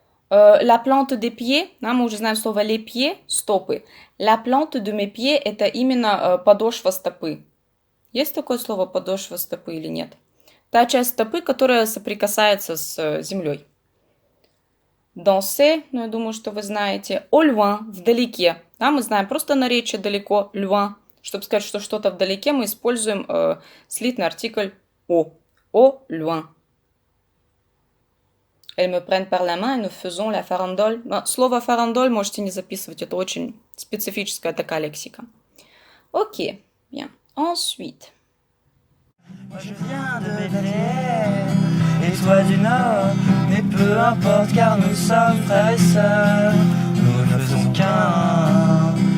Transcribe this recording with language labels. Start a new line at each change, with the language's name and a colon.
French: La plante des pieds,
Russian: мы уже знаем слово
French: les pieds, стопы. La plante de mes pieds
Russian: — это именно подошва стопы. Есть такое слово подошва стопы или нет? Та часть стопы, которая соприкасается с землей. Danser, я думаю, что вы знаете.
French: Au loin, вдалеке.
Russian: Мы знаем просто наречие далеко, loin. Чтобы сказать, что что-то вдалеке, мы используем слитный артикль au.
French: Au loin. Elles me prennent par la main, et nous faisons la farandole.
Russian: Слово farandole можете не записывать, это очень специфическая такая лексика.
French: Ok, bien. Ensuite. Moi je viens de Bethléem et toi du Nord, mais peu importe car nous sommes frères et sœurs. Nous ne faisons qu'un